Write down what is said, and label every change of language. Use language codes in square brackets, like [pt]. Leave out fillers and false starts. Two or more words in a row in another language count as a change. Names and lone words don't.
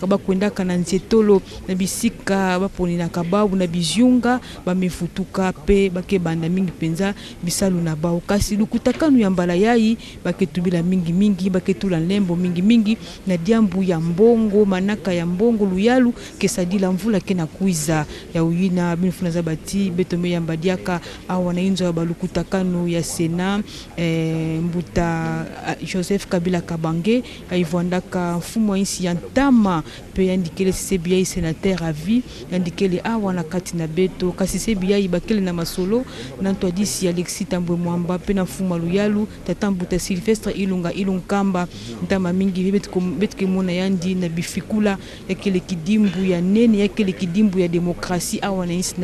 [ktu] bakwendaka na nzetolo na bisika baponi na kababu na bizunga bamefutuka pe bakebanda mingi penza bisalu na bao kasi lukutakanu ya mbala yai baketubila mingi baketula lembo mingi na diambu ya mbongo manaka ya mbongo luyalu kesadila mvula kena kuiza ya uyina binifunaza bati betome ya mbadiaka awa na inzo ya balukutakanu ya Sena mbuta Joseph Kabila Kabange aivwandaka mfumo insi ya ntama pe yandikele CBI [fr] sénateur à vie [ktu] yandikele awa na kati na beto kasi CBI bakele na masolo nanto disi Alexis Thambwe Mwamba pe na mfumo luyalu tatambuta Sylvestre Ilunkamba ntama mingi betke mona yandi na bifikula yakele kidimbu ya nene yakele kidimbu ya demokrasi awa na insi